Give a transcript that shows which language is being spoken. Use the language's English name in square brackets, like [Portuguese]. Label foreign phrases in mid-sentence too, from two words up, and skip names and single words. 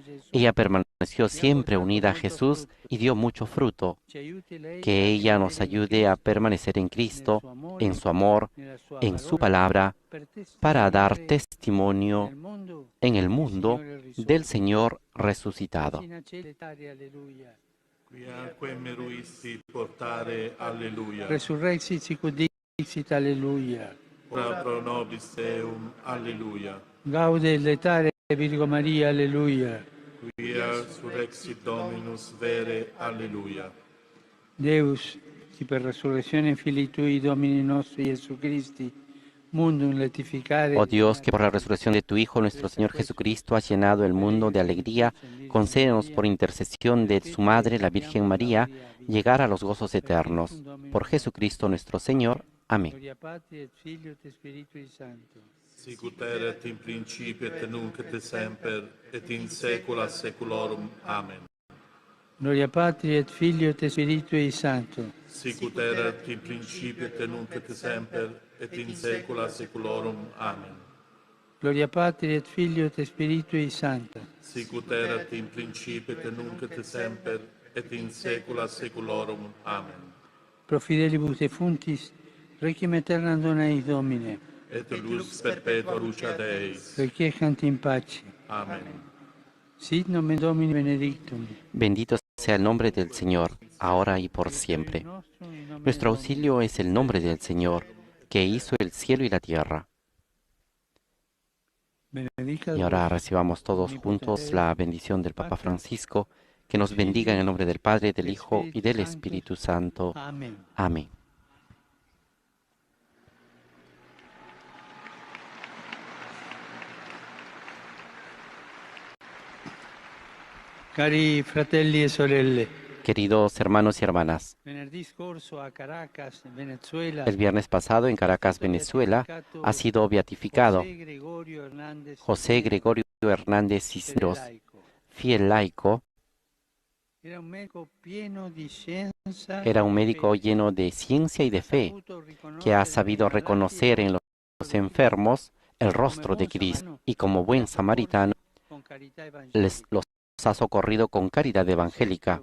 [Spanish] Ella permaneció siempre unida a Jesús y dio mucho fruto. Que ella nos ayude a permanecer en Cristo, en su amor, en su palabra, para dar testimonio en el mundo del Señor resucitado. [Latin] Quiaque meruisti portare, alleluia. Resurrexit sicut dixit, alleluia. Ora pro nobis Deum, alleluia. Gaude letare Virgo Maria, alleluia. Quia surrexit Dominus vere, alleluia. Deus, qui per resurrezione Filii Tui, Domini nostri Gesù Christi, mundum letificare. [Spanish] Oh Dios, que por la resurrección de tu Hijo, nuestro Señor Jesucristo, has llenado el mundo de alegría, concédenos por intercesión de su Madre, la Virgen María, llegar a los gozos eternos. Por Jesucristo nuestro Señor. Amén. [Latin] Gloria Patri et Filio et Spiritui Sancto. Sicut erat in principio et nunc et semper, et in saecula saeculorum. Amen. Gloria Patri et Filio et Spiritui Sancto. Sicut erat in principio et nunc et semper, et in saecula saeculorum. Amen. Gloria Patri et Filio et Spiritui Sancto. Sicut erat in principio et nunc et semper, et in saecula saeculorum. Amen. Pro fidelibus defuntis, requiem aeternam dona eis Domine. Et lux perpetua luceat eis. Requiescant in pace. Amen. Sit nomen Domini benedictum. [Spanish] Bendito sea el nombre del Señor, ahora y por siempre. Nuestro auxilio es el nombre del Señor, que hizo el cielo y la tierra. Y ahora recibamos todos juntos la bendición del Papa Francisco, que nos bendiga en el nombre del Padre, del Hijo y del Espíritu Santo. Amén. Amén. [Italian] Cari fratelli e sorelle, [Spanish] Queridos hermanos y hermanas, [Italian] venerdì scorso a Caracas, Venezuela, [Spanish] el viernes pasado en Caracas, Venezuela, ha sido beatificado José Gregorio Hernández Cisneros, fiel laico. Era un médico lleno de ciencia y de fe, que ha sabido reconocer en los enfermos el rostro de Cristo y como buen samaritano los ha socorrido con caridad evangélica.